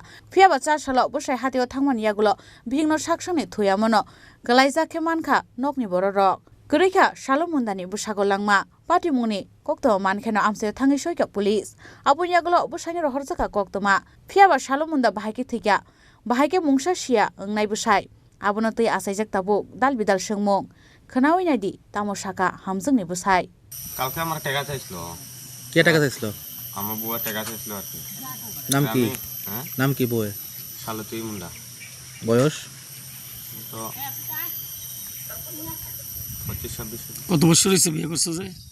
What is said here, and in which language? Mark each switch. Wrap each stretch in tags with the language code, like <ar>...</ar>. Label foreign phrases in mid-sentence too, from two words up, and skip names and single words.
<trp>fiaba chashalo busai hatio thangmani yagulo bihingno saksoni thuyamono galaija ke mankha nokni bororok Gurikha salumundani busago langma party mungni kokto mankheno amse thangi soika police abun yagulo busaino rohorjaka koktoma fiaba salumunda bahaike thika bahaike mungsa sia engnai busai abonotoi asaijak tabuk dalbidal sengmung khanaoinadi tamosaka hamjungni busai</trp> <bn>কালকে আমার টাকা চাইছিল কে টাকা চাইছিল আমার বুয়া টাকা চাইছিল আর কি নাম কি নাম কি বউয়ের শালতী মুন্ডা বয়স তো 25-26 কত বছর হয়েছে বিয়ে করছো যে</bn>